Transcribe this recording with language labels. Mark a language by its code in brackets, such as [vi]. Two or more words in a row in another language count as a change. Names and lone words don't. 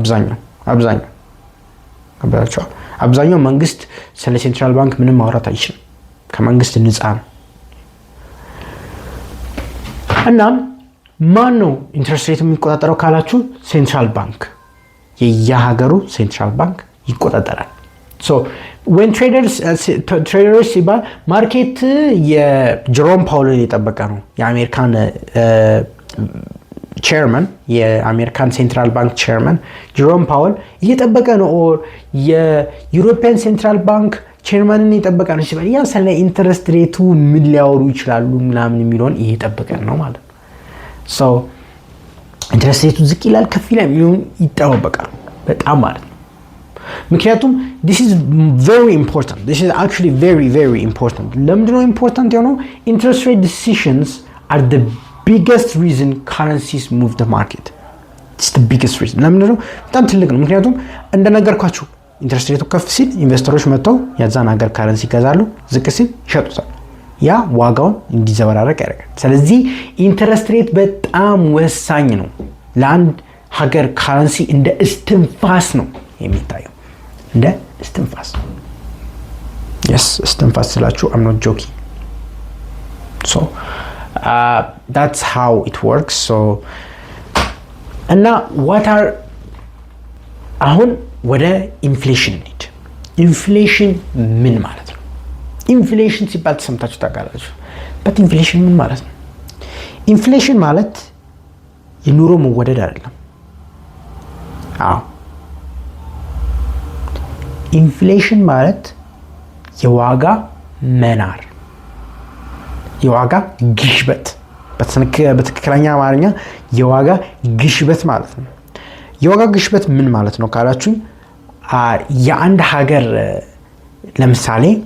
[am] አብዛኛው መንግስት ስለ [en] central bank [am] ምንም ማውራት አይችልም። ከመንግስት ነፃ ነው። እናም ማን ነው [en] interest rate [am] የሚቆጣጠረው ካላችሁ [en] central bank፣ [am] የየሀገሩ [en] central bank [am] ይቆጣጠራል። [en] so when traders [am] ሲባል ማርኬት የጀሮም ፓውልን የጠበቀ ነው። የአሜሪካን ቼርመን የአሜሪካን [en] central bank chairman [am] ጀሮም ፓውል እየጠበቀ ነው። ኦር የዩሮፒያን [en] central bank [am] ቼርመንን እየጠበቀ ነው ሲባል ያ ስለ [en] interest rateቱ [am] ምን ሊያወሩ ይችላሉ ምናምን የሚለውን እየጠበቀ ነው ማለት ነው። so [en] interest rateቱ [am] ዝቅ ይላል ከፍ ይላል የሚለውን ይጠባበቃል በጣም ማለት ነው። ምክንያቱም [en] this is very important. this is actually very very important. [am] ለምንድን ነው important የሆነው? [en] interest rate decisions are the biggest reason currencies move the market. it's the biggest reason. [am] ለምንድን ነው? በጣም ትልቅ ነው። ምክንያቱም እንደነገርኳችሁ [en] interest rateቱ [am] ከፍ ሲል ኢንቨስተሮች መጥተው ያዛን ሀገር ካረንሲ ይገዛሉ፣ ዝቅ ሲል ይሸጡታል። ያ ዋጋውን እንዲዘበራረቅ ያደርጋል። ስለዚህ [en] interest rate [am] በጣም ወሳኝ ነው። ለአንድ ሀገር ካረንሲ እንደ እስትንፋስ ነው የሚታየው። እንደ እስትንፋስ yes እስትንፋስ ስላችሁ [en] I'm not joking. so that's how it works. [am] so እና [en] what are [am] አሁን ወደ ኢንፍሌሽን እንሂድ። ኢንፍሌሽን ምን ማለት ነው? ኢንፍሌሽን ሲባል ተሰምታችሁ ታውቃላችሁ? but ኢንፍሌሽን ምን ማለት ነው? ኢንፍሌሽን ማለት የኑሮ መወደድ አይደለም። ኢንፍሌሽን ማለት የዋጋ መናር፣ የዋጋ ግሽበት፣ በትክክለኛ አማርኛ የዋጋ ግሽበት ማለት ነው። የዋጋ ግሽበት ምን ማለት ነው ካላችሁ የአንድ ሀገር ለምሳሌ